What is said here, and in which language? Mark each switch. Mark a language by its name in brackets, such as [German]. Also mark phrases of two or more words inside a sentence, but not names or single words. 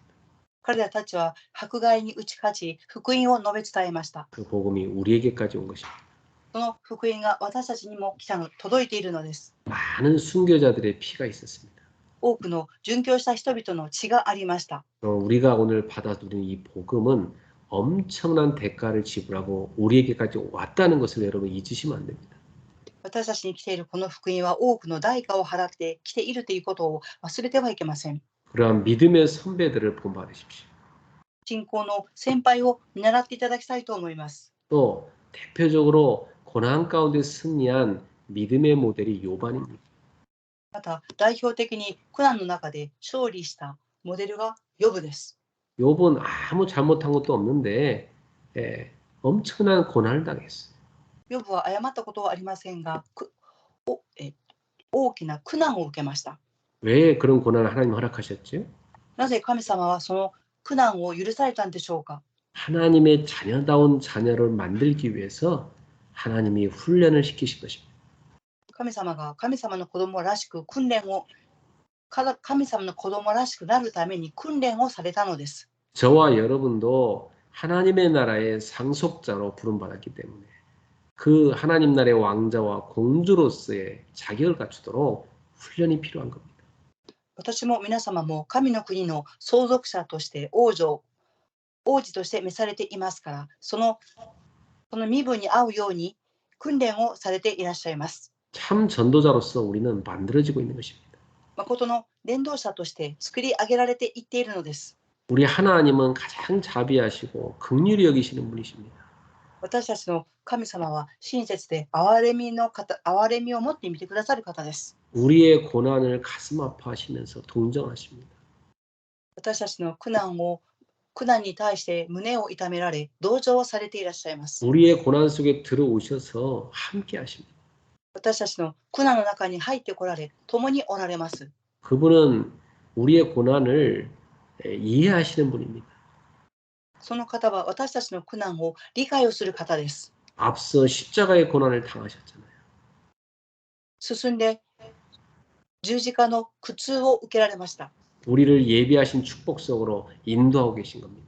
[Japanese] 彼らたちは迫害に打ち勝ち、福音を述べ伝えました。 [Korean] 그 복음이 우리에게까지 온 것입니다. [Japanese] その福音が私たちにも届いているのです。 [Korean] 많은 순교자들의 피가 있었습니다. [Japanese] 多くの殉教した人々の血がありました。 [Korean] 우리가 오늘 받아 누리는 이 복음은 엄청난 대가를 지불하고 우리에게까지 왔다는 것을 여러분 잊으시면 안 됩니다. [Japanese] 私たちに来ているこの福音は多くの代価を払って来ているということを忘れてはいけません。 [Korean] 그러한 믿음의 선배들을 본받으십시오. [Japanese] 信仰の先輩を見習っていただきたいと思います。 [Korean] 또 대표적으로 고난 가운데 승리한 믿음의 모델이 요반입니다. [Japanese] また代表的に苦難の中で勝利したモデルがヨブです。 [Korean] 욥은 아무 잘못한 것도 없는데 엄청난 고난을 당했어요. [Japanese] ヨブは誤ったことはありませんが、大きな苦難を受けました。 [Korean] 왜 그런 고난을 하나님 허락하셨죠? [Japanese] なぜ神様はその苦難を許されたんでしょうか。 [Korean] 하나님의 자녀다운 자녀를 만들기 위해서 하나님이 훈련을 시키신 것입니다. [Japanese] 神様が神様の子供らしく訓練を、神様の子供らしくなるために訓練をされたのです。 [Korean] 저와 여러분도 하나님의 나라의 상속자로 부름받았기 때문에 그 하나님 나라의 왕자와 공주로서의 자격을 갖추도록 훈련이 필요한 겁니다. [Japanese] 私も皆様も神の国の相続者として王子として召されていますから、その身分に合うように訓練をされていらっしゃいます。 [Korean] 참 전도자로서 우리는 만들어지고 있는 것입니다. [Japanese] 誠の伝道者として作り上げられていっているのです。 [Korean] 우리 하나님은 가장 자비하시고 긍휼히 여기시는 분이십니다. [Japanese] 私たちの神様は親切で憐れみを持って見てくださる方です。 [Korean] 우리의 고난을 가슴 아파하시면서 동정하십니다. [Japanese] 私たちの苦難に対して胸を痛められ、同情されていらっしゃいます。 [Korean] 우리의 고난 속에 들어오셔서 함께 하십니다. [Japanese] 私たちの苦難の中に入ってこられ、共におられます。 [Korean] 그분은 우리의 고난을 이해하시는 분입니다. [Japanese] その方は私たちの苦難を理解をする方です。 [Korean] 앞서 십자가의 고난을 당하셨잖아요. [Japanese] 進んで十字架の苦痛を受けられました。 [Korean] 우리를 예비하신 축복 속으로 인도하고 계신 겁니다.